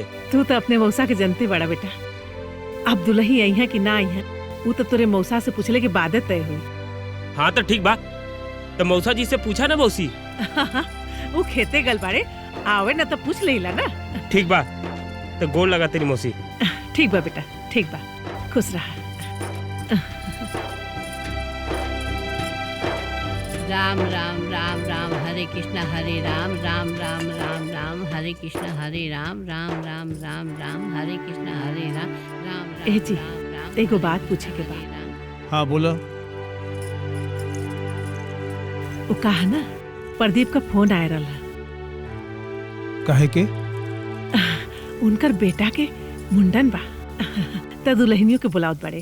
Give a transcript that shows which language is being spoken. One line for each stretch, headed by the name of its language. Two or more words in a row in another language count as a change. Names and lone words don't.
Bhojpuri: तू तो अपने मौसा के जनते बड़ा बेटा। अब दुल्ही आई है कि ना आई है वो तो तोरे मौसा से पूछले के बाद तय हुई। हाँ तो ठीक बा, तो मौसा जी से पूछा ना मौसी। वो खेते गल बाड़े, आवे ना तो पूछ लेला ना। ठीक बा, तो गोड़ लगा तेरी मौसी। ठीक बा बेटा, ठीक बा, खुश रहा। राम राम राम राम हरे कृष्णा हरे राम राम राम राम राम हरे कृष्णा हरे राम राम राम राम राम हरे कृष्णा हरे राम राम। ए जी, एगो बात पूछे के बा। हाँ बोलो। वो कहा ना प्रदीप का फोन आया रहा। काहे के? उनकर बेटा के मुंडन बा, त दुल्हनियों के बुलावत बड़े।